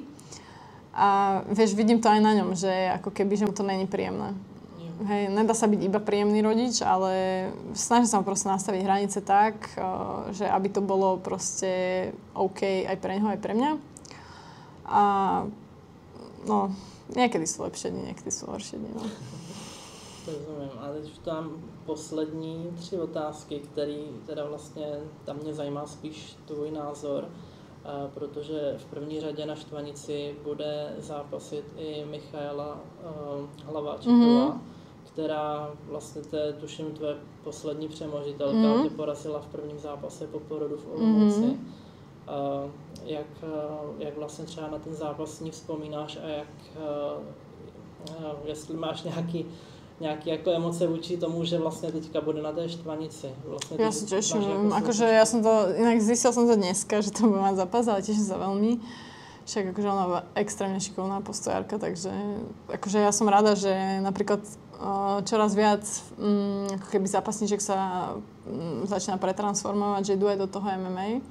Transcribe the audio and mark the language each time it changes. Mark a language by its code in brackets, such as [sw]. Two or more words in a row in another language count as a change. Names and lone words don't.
[sk] A vieš, vidím to aj na ňom, že ako keby, že mu to není príjemné. Hej, nedá sa byť iba príjemný rodič, ale snažím sa proste nastaviť hranice tak, že aby to bolo proste OK aj pre neho, aj pre mňa. A no, niekedy sú lepšie dni, niekedy sú horšie dni, no. [cs] Rozumím. A teď tam poslední 3 otázky, které teda vlastně tam mě zajímá spíš tvůj názor, protože v první řadě na Štvanici bude zápasit i Michaela Hlaváčková, která vlastně, to je tuším tvoje poslední přemožitelka, tě porazila v prvním zápase po porodu v Olomouci. Jak vlastně třeba na ten zápas s ní vzpomínáš a jestli máš nějaký jako emoce vůči tomu, že vlastně teďka bude na té Štvanici. Vlastně [sk] ja sa teším, akože ja som to, inak zistil som to dneska, že to bude mať zápas, ale teším sa veľmi. Však akože ona je extrémne šikovná postojárka, takže akože ja som rada, že napríklad čoraz viac ako keby zápasníček sa začína pretransformovať, že idú aj do toho MMA.